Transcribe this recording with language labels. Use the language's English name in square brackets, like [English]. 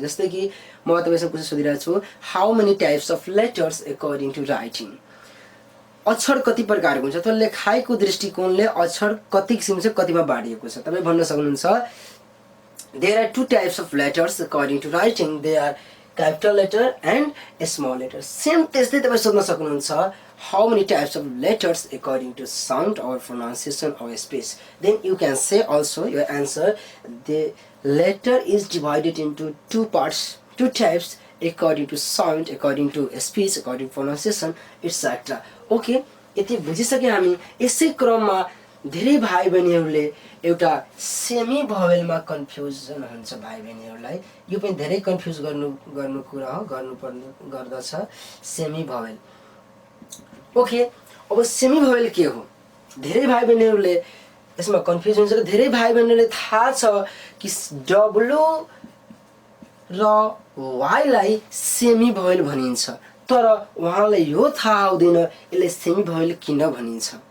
[Nepali] जस्तै कि म तपाईँसँग क्वेसन सोधिरहेको छु, [English] How many types of letters according to writing. [Nepali] अक्षर कति प्रकारको हुन्छ, त लेखाइको दृष्टिकोणले अक्षर कति किसिमको छ, कतिमा बाँडिएको छ। तपाईँ भन्न सक्नुहुन्छ, [English] There are two types of letters according to writing, they are capital letter and a small letter. Same [Nepali] त्यस्तै तपाईँ सोध्न सक्नुहुन्छ, [English] how many types of letters according to sound or pronunciation or speech. Then you can say also your answer, the letter is divided into two parts, two types according to sound, according to speech, according to pronunciation, etc. [Nepali] Okay, यति बुझिसक्यो हामी। यसै क्रममा धेरै भाइ बहिनीहरूले एउटा semi भवेलमा confusion हुन्छ भाइ बहिनीहरूलाई, यो पनि धेरै कन्फ्युज गर्नु कुरा हो, गर्दछ सेमी भवेल। ओके, अब सेमी भवेल के हो? धेरै भाइ बहिनीहरूले यसमा कन्फ्युज हुन्छ र धेरै भाइ बहिनीहरूले थाहा छ कि डब्लु र वाईलाई सेमी भवेल भनिन्छ, तर उहाँलाई यो थाहा हुँदैन यसले सेमी भवेल किन भनिन्छ।